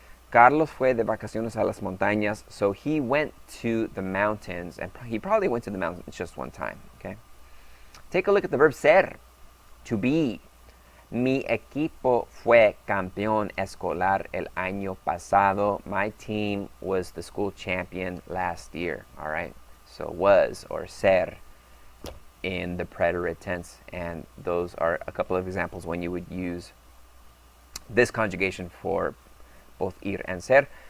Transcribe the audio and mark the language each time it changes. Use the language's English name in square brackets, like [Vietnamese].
[Spanish] Carlos fue de vacaciones a las montañas. [English] So he went to the mountains, and he probably went to the mountains just one time. Okay. Take a look at the verb ser, to be. [Spanish] Mi equipo fue campeón escolar el año pasado. [English] My team was the school champion last year. All right. So was or ser in the preterite tense, and those are a couple of examples when you would use this conjugation for both ir and ser.